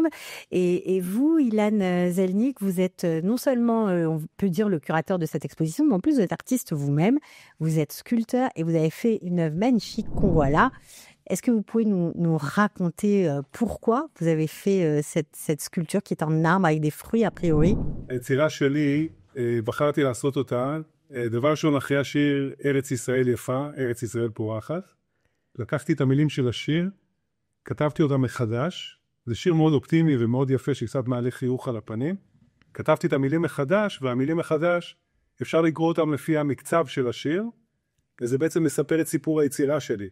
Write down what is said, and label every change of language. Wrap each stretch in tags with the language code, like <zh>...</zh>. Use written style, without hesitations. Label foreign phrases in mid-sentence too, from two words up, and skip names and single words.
<fr>Et vous, Ilan Zelnik, vous êtes non seulement, on peut dire, le curateur de cette exposition, mais en plus vous êtes artiste vous-même, vous êtes sculpteur et vous avez fait une œuvre magnifique qu'on voit là. Est-ce que vous pouvez nous raconter pourquoi vous avez fait cette sculpture qui est en arbre avec des fruits a priori?</fr> <he>בחרתי לעשות אותה, דבר ראשון אחרי השיר ארץ ישראל יפה, ארץ ישראל פורחת, לקחתי את המילים של השיר, כתבתי אותם מחדש, זה שיר מאוד אופטימי ומאוד יפה שקצת מעלה חיוך על הפנים, כתבתי את המילים מחדש, והמילים מחדש אפשר לקרוא אותם לפי המקצב של השיר, וזה בעצם מספר את סיפור היצירה שלי.</he>